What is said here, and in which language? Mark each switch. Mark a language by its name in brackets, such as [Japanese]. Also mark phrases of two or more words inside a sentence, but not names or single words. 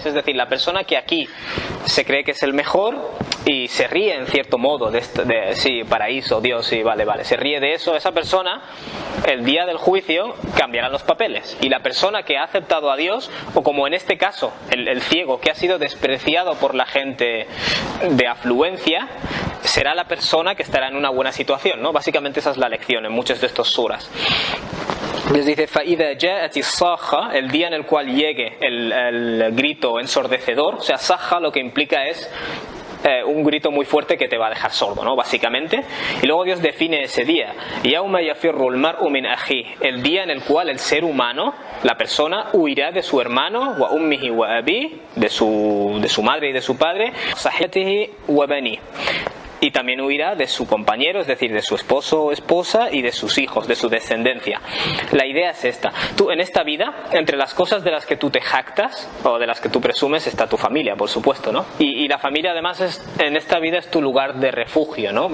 [Spanish] Es decir, la persona que aquí se cree que es el mejor y se ríe en cierto modo de sí, paraíso, Dios, sí, vale, se ríe de eso, esa persona el día del juicio cambiará los papeles. Y la persona que ha aceptado a Dios, o como en este caso el ciego que ha sido despreciado por la gente de afluencia, será la persona que estará en una buena situación, ¿no? Básicamente esa es la lección en muchos de estos suras. Dios dice [Arabic] فَإِذَا جَاءَتِ الصَّاخَّةُ, [Spanish] el día en el cual llegue el grito ensordecedor. O sea, saja lo que implica es un grito muy fuerte que te va a dejar sordo, ¿no? Básicamente. Y luego Dios define ese día, [Arabic] يَوْمَ يَفِرُّ الْمَرْءُ مِنْ أَخِيهِ, [Spanish] el día en el cual el ser humano, la persona, huirá de su hermano, [Arabic] وَأُمِّهِ وَأَبِيهِ, [Spanish] de su madre y de su padre, [Arabic] صَحِيَتِهِ وَبَنِيهِ, [Spanish] y también huirá de su compañero, es decir, de su esposo o esposa, y de sus hijos, de su descendencia. La idea es esta: tú en esta vida, entre las cosas de las que tú te jactas o de las que tú presumes, está tu familia, por supuesto, ¿no? Y la familia además en esta vida es tu lugar de refugio, ¿no?